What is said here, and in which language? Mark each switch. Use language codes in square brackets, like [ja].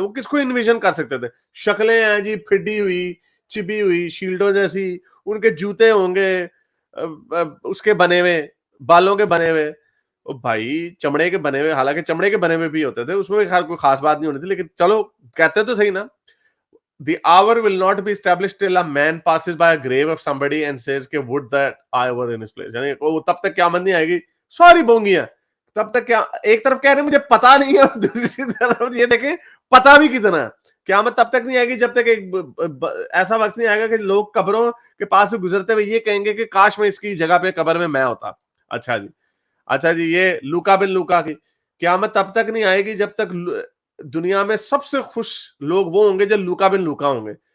[ur] وہ کس کو انویژن کر سکتے تھے؟ شکلیں ہیں جی پھڈی ہوئی, چبی ہوئی, شیلڈوں جیسی, ان کے جوتے ہوں گے اس کے بنے ہوئے, بالوں کے بنے ہوئے, بھائی چمڑے کے بنے ہوئے, حالانکہ چمڑے کے بنے ہوئے بھی ہوتے تھے, اس میں کوئی خاص بات نہیں ہونی تھی, لیکن چلو کہتے تو صحیح نا. [en] The hour will not be established till a man passes by a grave of somebody and says کہ would that I were in his place. [ur] یعنی وہ تب تک قیامت نہیں آئے گی. سوری بونگی ہے تب تک. کیا ایک طرف کہہ رہے ہیں مجھے پتا نہیں ہے, دوسری طرف یہ دیکھیں پتا بھی کتنا ہے. قیامت تب تک نہیں آئے گی جب تک ایک ایسا وقت نہیں آئے گا کہ لوگ قبروں کے پاس سے گزرتے ہوئے یہ کہیں گے کہ کاش میں اس کی جگہ پہ قبر میں ہوتا. اچھا جی یہ لوکا بن لوکا کی قیامت تب تک نہیں آئے گی جب تک دنیا میں سب سے خوش لوگ وہ ہوں گے جو لوکا بن لوکا ہوں گے.